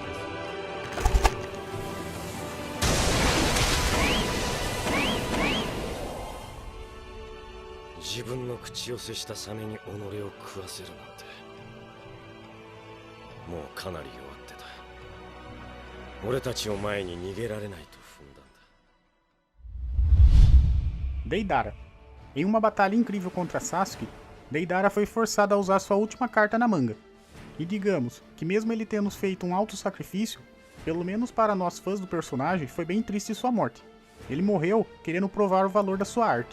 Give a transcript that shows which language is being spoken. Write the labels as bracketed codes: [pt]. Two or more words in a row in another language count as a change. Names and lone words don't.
[ja] うです。自分の口寄せしたサメに己を食わせるなんて、もうかなり弱ってた。俺たちを前に逃げられないと踏んだんだ。 [pt] Deidara. Em uma batalha incrível contra Sasuke, Deidara foi forçado a usar sua última carta na manga. E digamos que mesmo ele tendo feito um alto sacrifício, pelo menos para nós fãs do personagem, foi bem triste sua morte. Ele morreu querendo provar o valor da sua arte.